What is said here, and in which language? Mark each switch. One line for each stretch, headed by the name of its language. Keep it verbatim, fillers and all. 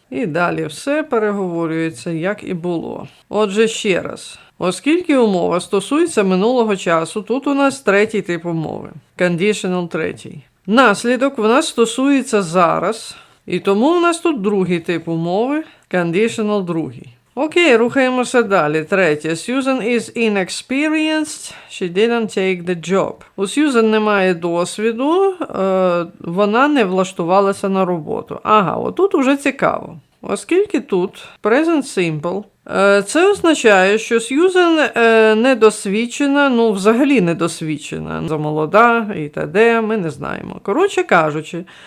Ukrainian: І далі все переговорюється, як і було. Отже, ще раз. Оскільки умова стосується минулого часу, тут у нас третій тип умови. Conditional третій. Наслідок в нас стосується зараз, і тому в нас тут другий тип умови. Conditional другий. Окей, рухаємося далі. Третє.
English: Susan is inexperienced. She didn't take the job.
Ukrainian: У Susan немає досвіду, е, вона не влаштувалася на роботу. Ага, отут уже цікаво. Оскільки тут present simple, е, це означає, що Susan е, недосвідчена, ну взагалі недосвідчена, замолода і т.д., ми не знаємо. Коротше кажучи,